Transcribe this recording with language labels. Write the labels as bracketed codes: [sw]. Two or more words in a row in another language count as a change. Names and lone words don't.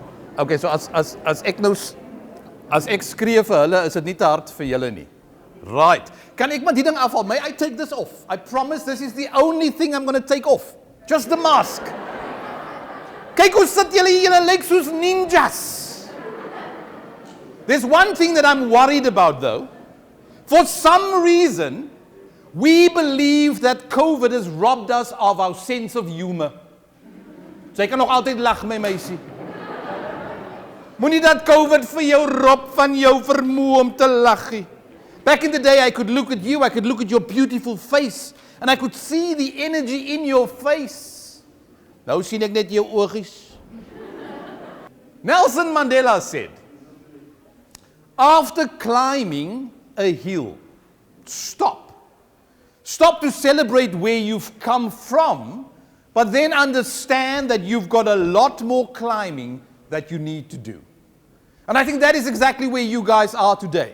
[af] Okay, so as ek skree vir hulle, is dit nie te hard vir julle nie. [en] Right. [af] Kan ek maar die ding afhaal? [en] May I take this off? I promise this is the only thing I'm going to take off. Just the mask. [af] Kyk hoe sit julle hier, julle lyk soos ninjas. [en] There's one thing that I'm worried about though. For some reason, we believe that COVID has robbed us of our sense of humor. [af] Sy kan nog altyd lag, my meisie. Moenie dat COVID vir jou rob van jou vermoë om te lag nie. [en] Back in the day, I could look at you, I could look at your beautiful face, and I could see the energy in your face. [af] Nou sien ek net jou oogies. [en] Nelson Mandela said, after climbing a hill, stop. Stop to celebrate where you've come from, but then understand that you've got a lot more climbing that you need to do. And I think that is exactly where you guys are today.